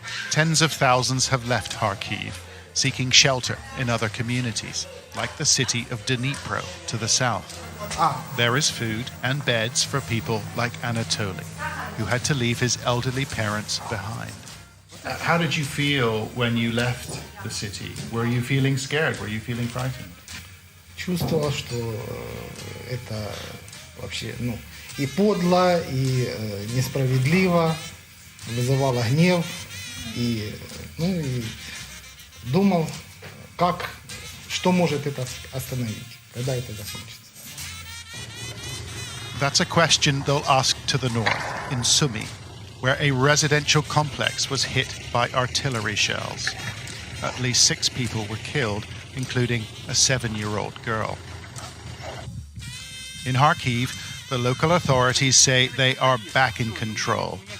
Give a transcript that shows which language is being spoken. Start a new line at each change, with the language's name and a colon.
English: Tens of thousands have left Kharkiv, seeking shelter in other communities, like the city of Dnipro to the south. There is food and beds for people like Anatoly, who had to leave his elderly parents behind. How did you feel when you left the city? Were you feeling scared? Were you feeling frightened?
Russian: Чувствовал, что это вообще, и подло, и несправедливо, вызывало гнев, и думал, что может это остановить, когда это закончится.
English: That's a question they'll ask to the north, in Sumy, where a residential complex was hit by artillery shells. At least 6 people were killed, including a 7-year-old girl. In Kharkiv, the local authorities say they are back in control.